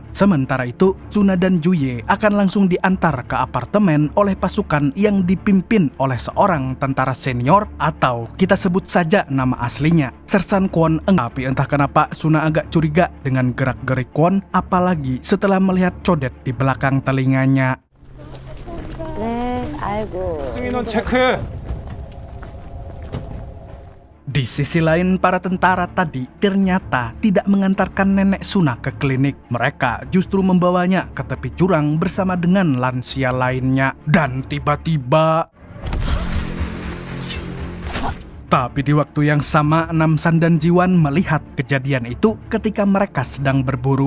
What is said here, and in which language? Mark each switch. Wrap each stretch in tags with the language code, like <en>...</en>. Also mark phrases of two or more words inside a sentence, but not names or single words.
<id>Sementara itu, Suna dan Juye akan langsung diantar ke apartemen oleh pasukan yang dipimpin oleh seorang tentara senior atau kita sebut saja nama aslinya, Sersan Kwon Eng. Tapi entah kenapa Suna agak curiga dengan gerak-gerik Kwon, apalagi setelah melihat codet di belakang telinganya.</id> <ko>네, 아이고. 승인원 체크.</ko> <id>Di sisi lain, para tentara tadi ternyata tidak mengantarkan nenek Suna ke klinik. Mereka justru membawanya ke tepi jurang bersama dengan lansia lainnya. Dan tiba-tiba... Tapi di waktu yang sama, Namsan dan Jiwon melihat kejadian itu ketika mereka sedang berburu.</id>